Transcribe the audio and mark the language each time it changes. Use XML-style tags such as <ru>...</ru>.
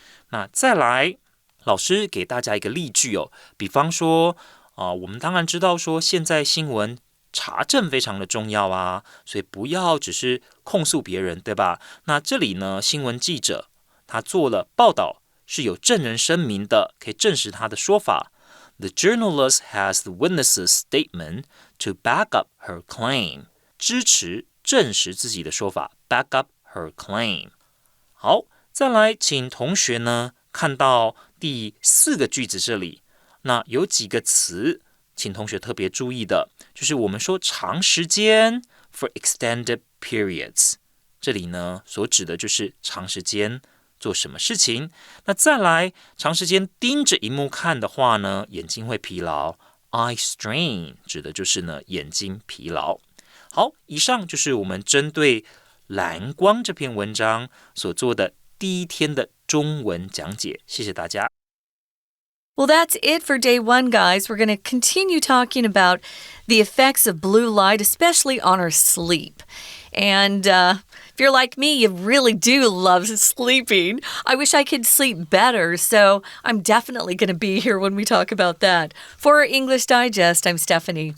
<zh>那再来，老师给大家一个例句哦，比方说我们当然知道说现在新闻查证非常的重要啊，所以不要只是控诉别人，对吧？那这里呢，新闻记者他做了报道，是有证人声明的，可以证实他的说法。</zh> <en>The journalist has the witness's statement to back up her claim.</en> <zh>支持、证实自己的说法 ，</zh> <en>back up her claim.</en> <zh>好，再来，请同学呢看到第4个句子这里，那有几个词，请同学特别注意的，就是我们说长时间</zh> <en>for extended periods，</en> <zh>这里呢所指的就是长时间做什么事情。那再来，长时间盯着荧幕看的话呢，眼睛会疲劳</zh> <en>eye strain</en> <zh>指的就是呢眼睛疲劳。好，以上就是我们针对蓝光这篇文章所做的第一天的中文讲解，谢谢大家。</zh> <en>Well, that's it for day one, guys. We're going to continue talking about the effects of blue light, especially on our sleep. And if you're like me, you really do love sleeping. I wish I could sleep better, so I'm definitely going to be here when we talk about that. For English Digest, I'm Stephanie.</en>